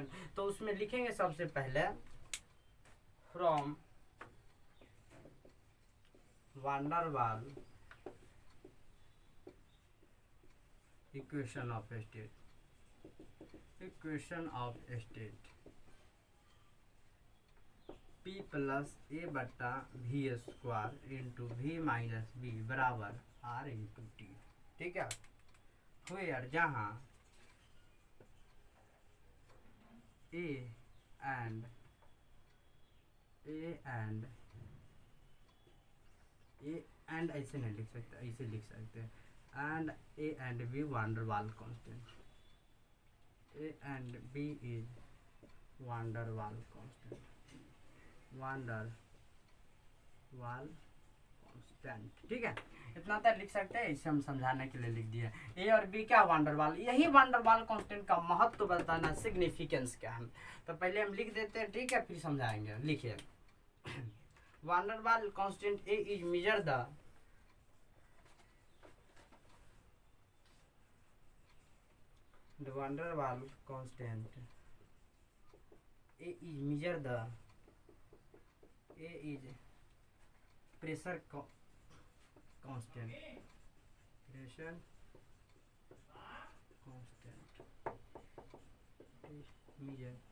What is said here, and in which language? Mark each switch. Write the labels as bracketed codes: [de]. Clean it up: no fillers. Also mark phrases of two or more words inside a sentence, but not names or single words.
[hi] तो उसमें लिखेंगे सबसे पहले [en] from van der Waal equation of state P plus a बटा v square into v minus b बराबर R into T। [hi] ठीक है, वेयर जहाँ [en] a and [hi] ऐसे नहीं लिख सकते, ऐसे लिख सकते हैं [en] and A and B van der Waal constant. A and B is van der Waal constant. van der Waal constant. [hi] ठीक है, इतना तक लिख सकते हैं। इसे हम समझाने के लिए लिख दिया। ए और बी क्या van der Waal, यही van der Waal कांस्टेंट का महत्व बताना, सिग्निफिकेंस क्या है। तो पहले हम लिख देते हैं, ठीक है, फिर समझाएंगे। [en] लिखिए van der Waal constant A is measure the van der Waal constant. A is measure the pressure constant. Pressure constant. Measure.